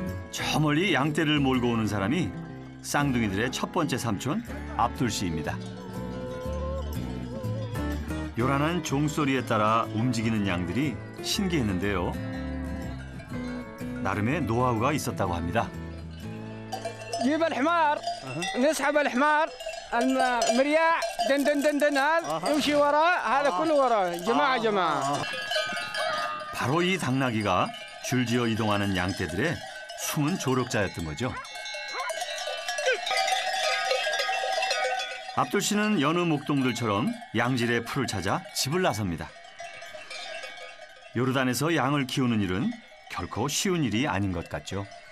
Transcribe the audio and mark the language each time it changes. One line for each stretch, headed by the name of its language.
Korean: 저 멀리 양떼를 몰고 오는 사람이 쌍둥이들의 첫 번째 삼촌 압둘 씨입니다. 요란한 종소리에 따라 움직이는 양들이 신기했는데요. 나름의 노하우가 있었다고 합니다.
Arabic: جيب الحمار نسحب الحمار المرياع دن دن دن دن هذا يمشي وراه هذا كله وراه جماعة جماعة.
Korean: 바로 이 당나귀가 줄지어 이동하는 양떼들의 숨은 조력자였던 거죠. 압둘 씨는 여느 목동들처럼 양질의 풀을 찾아 집을 나섭니다. 요르단에서 양을 키우는 일은 결코 쉬운 일이 아닌 것 같죠.